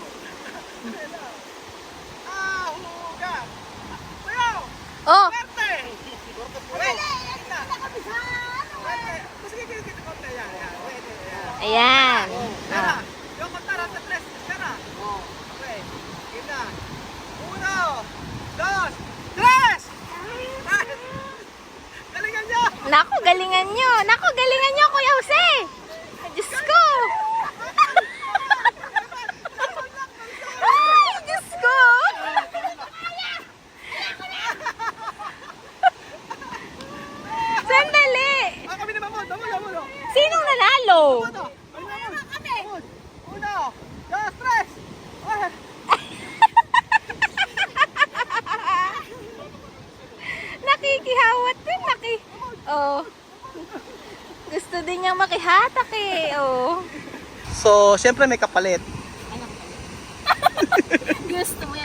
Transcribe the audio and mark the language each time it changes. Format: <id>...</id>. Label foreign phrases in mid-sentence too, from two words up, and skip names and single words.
<tl>Ahugan! Bayaw! Oh, Swerte! Wait! Na! Swerte! Mas kikikita ko na yan. Wait, yan. ayan. Tara! Yung kontara sa tres. Tara! Okay. Yun na.</tl> <es>Uno! Dos! Tres!</es> <tl>Galingan niyo! Naku, galingan nyo. Naku, galingan nyo, Kuya Jose. Diyos ko. Ay, Diyos ko. Sandali. Kami naman mo! Damo! Sinong nanalo?</tl> <es>Uno! Kami! Uno! Dos! Tres!</es> <tl>Okay. Nakikihawat din, Oh. Gusto din niyang makihatak eh. Oh. So, siyempre may kapalit. Gusto mo yan.</tl>